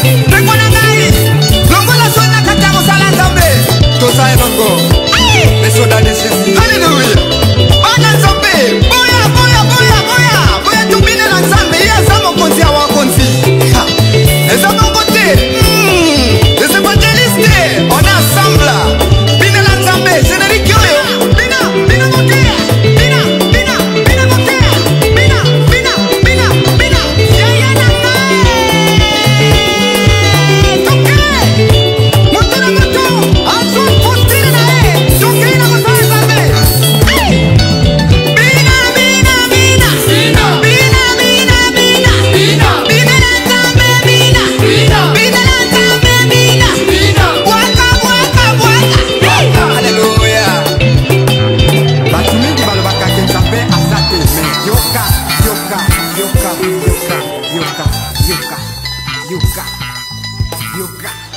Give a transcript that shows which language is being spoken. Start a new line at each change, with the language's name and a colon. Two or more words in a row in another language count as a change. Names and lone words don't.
Lingala: Peko na ngai. Longola zoni na kati ya mosala Nzambe. Toza elongo. Ay. Beso dani sisi. Hallelujah. Bana Nzambe. Boya, boya, boya, boya. Boya tumine na Nzambe. Ye aza mokonzi ya wakonzi. Ha. Eza moko te. Mm.
French: Les évangélistes, on est ensemble.
Lingala: Bina na Nzambe. Générique oyo. Bina, bina mokea. Bina, bina, bina mokea. Bina, bina, bina, bina. Ya, ya na ngai. Toke. Moto na moto. Azwa postine na ye. Toke na mosala Nzambe. Hey. Bina, bina, bina. Bina. Bina, bina, bina. Bina. Bina na Nzambe, bina. Bina. Bina na Nzambe, bina. Bina. Bwaka, bwaka, bwaka. Hey. Hallelujah. Bato mingi balobaka ke Nzambe aza te, mais yoka, yoka, yoka, yoka, yoka, yoka, yoka, yoka.